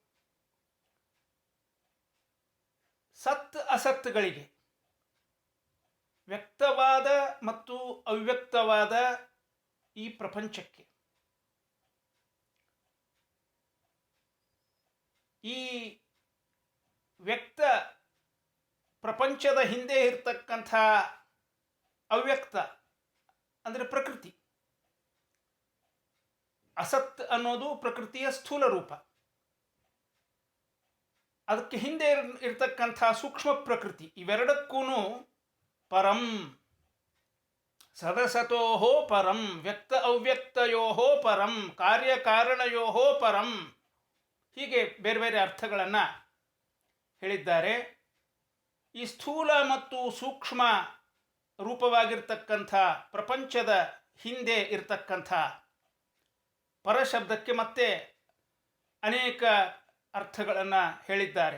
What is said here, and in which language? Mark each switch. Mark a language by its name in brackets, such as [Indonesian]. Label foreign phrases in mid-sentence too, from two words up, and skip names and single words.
[Kannada] ಸತ್ ಅಸತ್ಗಳಿಗೆ, ವ್ಯಕ್ತವಾದ ಮತ್ತು ಅವ್ಯಕ್ತವಾದ ಈ ಪ್ರಪಂಚಕ್ಕೆ, ಈ ವ್ಯಕ್ತ ಪ್ರಪಂಚದ ಹಿಂದೆ ಇರ್ತಕ್ಕಂಥ ಅವ್ಯಕ್ತ ಅಂದರೆ ಪ್ರಕೃತಿ. ಅಸತ್ ಅನ್ನೋದು ಪ್ರಕೃತಿಯ ಸ್ಥೂಲ ರೂಪ. ಅದಕ್ಕೆ ಹಿಂದೆ ಇರ್ತಕ್ಕಂಥ ಸೂಕ್ಷ್ಮ ಪ್ರಕೃತಿ. [Sanskrit] ಇವೆರಡಕ್ಕೂ ಪರಂ, ಸದಸತೋ ಪರಂ, ವ್ಯಕ್ತ ಅವ್ಯಕ್ತಯೋ ಪರಂ, ಕಾರ್ಯಕಾರಣಯೋ ಪರಂ, [Kannada] ಹೀಗೆ ಬೇರೆ ಬೇರೆ ಅರ್ಥಗಳನ್ನು ಹೇಳಿದ್ದಾರೆ. ಈ ಸ್ಥೂಲ ಮತ್ತು ಸೂಕ್ಷ್ಮ ರೂಪವಾಗಿರ್ತಕ್ಕಂಥ ಪ್ರಪಂಚದ ಹಿಂದೆ ಇರತಕ್ಕಂಥ ಪರಶಬ್ದಕ್ಕೆ ಮತ್ತೆ ಅನೇಕ ಅರ್ಥಗಳನ್ನು ಹೇಳಿದ್ದಾರೆ.